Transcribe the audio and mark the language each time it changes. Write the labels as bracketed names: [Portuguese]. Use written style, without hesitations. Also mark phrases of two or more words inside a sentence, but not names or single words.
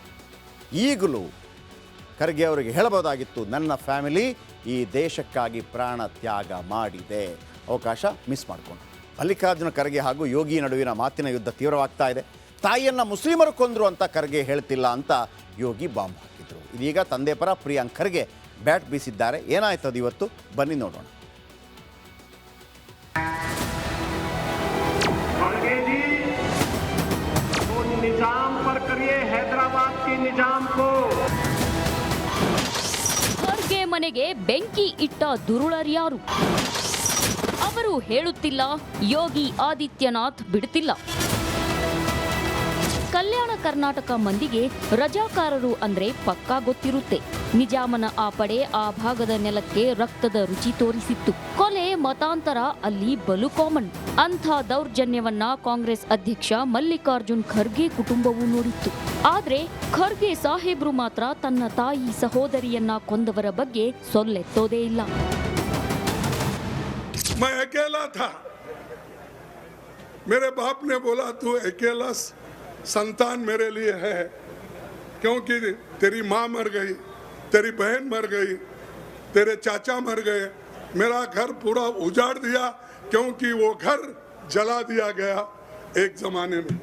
[Kannada] ಈಗಲೂ ಖರ್ಗೆ ಅವರಿಗೆ ಹೇಳಬಹುದಾಗಿತ್ತು, ನನ್ನ ಫ್ಯಾಮಿಲಿ ಈ ದೇಶಕ್ಕಾಗಿ ಪ್ರಾಣ ತ್ಯಾಗ ಮಾಡಿದೆ. ಅವಕಾಶ ಮಿಸ್ ಮಾಡಿಕೊಂಡು ಮಲ್ಲಿಕಾರ್ಜುನ ಖರ್ಗೆ ಹಾಗೂ ಯೋಗಿ ನಡುವಿನ ಮಾತಿನ ಯುದ್ಧ ತೀವ್ರವಾಗ್ತಾ ಇದೆ. ತಾಯಿಯನ್ನು ಮುಸ್ಲಿಮರು ಕೊಂದರು ಅಂತ ಖರ್ಗೆ ಹೇಳ್ತಿಲ್ಲ ಅಂತ ಯೋಗಿ ಬಾಂಬ್ ಹಾಕಿದ್ರು. ಇದೀಗ ತಂದೆ ಪರ ಪ್ರಿಯಾಂಕ್ ಖರ್ಗೆ ಬ್ಯಾಟ್ ಬೀಸಿದ್ದಾರೆ. ಏನಾಯ್ತದು ಇವತ್ತು ಬನ್ನಿ ನೋಡೋಣ. [Hindi] खड़गे जी तो निजाम पर करिए हैदराबाद के निजाम को. [Kannada] ಖರ್ಗೆ ಮನೆಗೆ ಬೆಂಕಿ ಇಟ್ಟ ದುರುಳರ್ಯಾರು? ಅವರು ಹೇಳುತ್ತಿಲ್ಲ, ಯೋಗಿ ಆದಿತ್ಯನಾಥ್ ಬಿಡುತ್ತಿಲ್ಲ. ಕಲ್ಯಾಣ ಕರ್ನಾಟಕ ಮಂದಿಗೆ ರಜಾಕಾರರು ಅಂದ್ರೆ ಪಕ್ಕಾ ಗೊತ್ತಿರುತ್ತೆ. ನಿಜಾಮನ ಆ ಪಡೆ ಆ ಭಾಗದ ನೆಲಕ್ಕೆ ರಕ್ತದ ರುಚಿ ತೋರಿಸಿತ್ತು. ಕೊಲೆ, ಮತಾಂತರ ಅಲ್ಲಿ ಬಲು ಕಾಮನ್. ಅಂಥ ದೌರ್ಜನ್ಯವನ್ನ ಕಾಂಗ್ರೆಸ್ ಅಧ್ಯಕ್ಷ ಮಲ್ಲಿಕಾರ್ಜುನ್ ಖರ್ಗೆ ಕುಟುಂಬವೂ ನೋಡಿತ್ತು. ಆದ್ರೆ ಖರ್ಗೆ ಸಾಹೇಬ್ರು ಮಾತ್ರ ತನ್ನ ತಾಯಿ, ಸಹೋದರಿಯನ್ನ ಕೊಂದವರ ಬಗ್ಗೆ ಸೊಲ್ಲೆತ್ತೋದೇ ಇಲ್ಲ. [Hindi] मैं अकेला था. मेरे बाप ने बोला तू अकेला संतान मेरे लिए है, क्योंकि तेरी माँ मर गई, तेरी बहन मर गई, तेरे चाचा मर गए, मेरा घर पूरा उजाड़ दिया, क्योंकि वो घर जला दिया गया एक जमाने में.